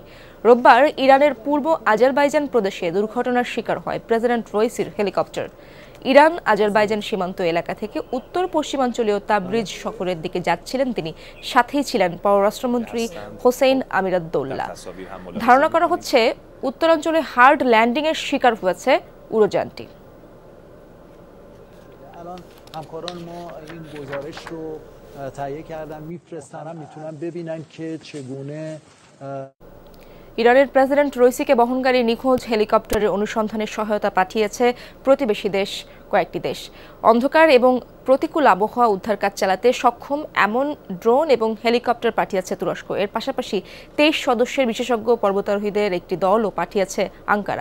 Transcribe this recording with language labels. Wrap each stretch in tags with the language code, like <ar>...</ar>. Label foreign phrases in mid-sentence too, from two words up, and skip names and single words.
<bn>রোববার ইরানের পূর্ব আজারবাইজান প্রদেশে দুর্ঘটনার শিকার হয় প্রেসিডেন্ট রইসির হেলিকপ্টার। ইরান আজারবাইজান সীমান্ত এলাকা থেকে উত্তর পশ্চিমাঞ্চলীয় তাবরিজ শহরের দিকে যাচ্ছিলেন তিনি। সাথেই ছিলেন পররাষ্ট্রমন্ত্রী হোসেইন আমিরাদ্দৌল্লা। ধারণা করা হচ্ছে উত্তরাঞ্চলে</bn> <en>hard landing</en> <bn>এর শিকার হয়েছে উড়োযানটি।</bn> <fa>همکاران ما این گزارش رو تهیه کردن میفرستن هم میتونن ببینن که چگونه</fa> <bn>ইরানের প্রেসিডেন্ট রইসিকে বহনকারী নিখোঁজ হেলিকপ্টারের অনুসন্ধানে সহায়তা পাঠিয়েছে প্রতিবেশী দেশ কয়েকটি দেশ। অন্ধকার এবং প্রতিকূল আবহাওয়া উদ্ধার কাজ চালাতে সক্ষম এমন ড্রোন এবং হেলিকপ্টার পাঠিয়েছে তুরস্ক। এর পাশাপাশি 23 সদস্যের বিশেষজ্ঞ পর্বতারোহীদের একটি দলও পাঠিয়েছে আঙ্কারা।</bn>